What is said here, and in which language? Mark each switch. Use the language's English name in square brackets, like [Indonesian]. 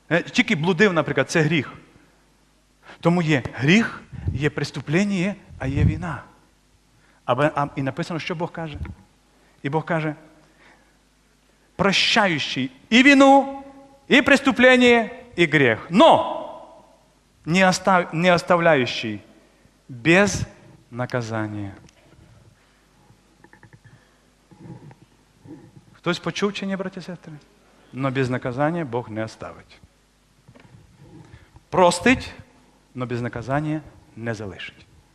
[Ukrainian] Тільки блудив, наприклад, це гріх. Тому є гріх, є преступлення, а є вина. І написано, що Бог каже? І Бог каже, прощаючий і вину, і преступлення, і гріх. [Russian] Но не оставляющий без наказания. [Ukrainian] Хтось почув чи ні, браті і сестри? [Russian] Но без наказания Бог не оставить. Простить, но без наказания [Ukrainian] не залишить.